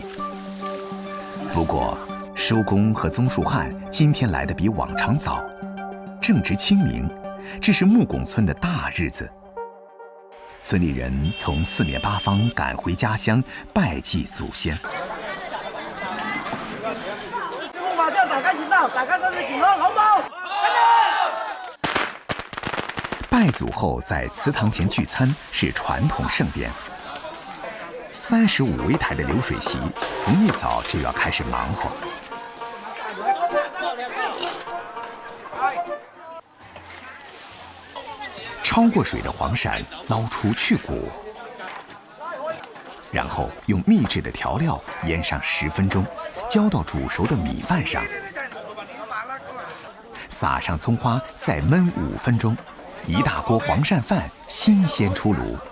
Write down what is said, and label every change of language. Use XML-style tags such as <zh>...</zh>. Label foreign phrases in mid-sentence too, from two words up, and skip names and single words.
<zh>不過，叔公和曾樹漢今天來得比往常早，正值清明，這是木拱村的大日子。村里人從四面八方趕回家鄉拜祭祖先。麻將大家熱啦！拜祖后在祠堂前聚餐是传统盛典。35围台的流水席从一早就要开始忙活。焯过水的黄鳝捞出去骨，然后用秘制的调料腌上10分钟，浇到煮熟的米饭上，撒上葱花，再焖5分钟，一大锅黄鳝饭新鲜出炉。</zh>